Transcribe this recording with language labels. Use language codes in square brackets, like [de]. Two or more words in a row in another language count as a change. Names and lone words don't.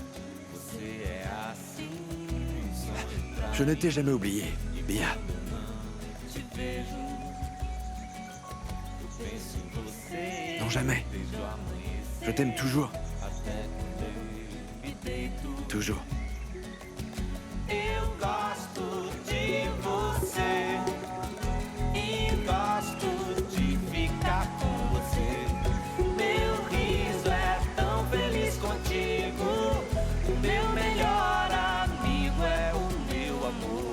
[fr] Je ne t'ai jamais oublié, Bia. Non, jamais. Je t'aime toujours. Toujours. [pt] Eu gosto de você e gosto de ficar com você. Meu riso é tão feliz contigo. O meu melhor amigo é o meu amor.